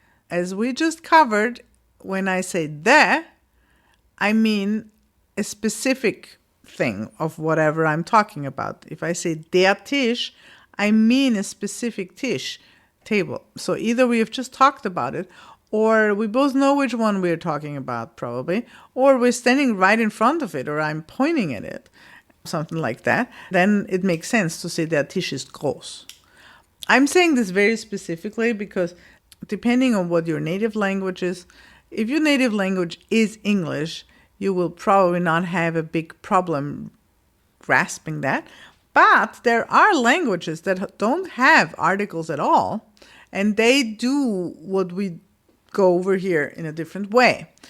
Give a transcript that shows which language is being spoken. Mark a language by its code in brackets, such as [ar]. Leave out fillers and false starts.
[en] As we just covered, when I say the, I mean a specific thing of whatever I'm talking about. If I say der Tisch, I mean a specific table. So either we have just talked about it, or we both know which one we're talking about probably, or we're standing right in front of it, or I'm pointing at it, something like that. Then it makes sense to say [de] der Tisch ist groß. [en] I'm saying this very specifically because depending on what your native language is, if your native language is English, you will probably not have a big problem grasping that. But there are languages that don't have articles at all, and they do what we go over here in a different way.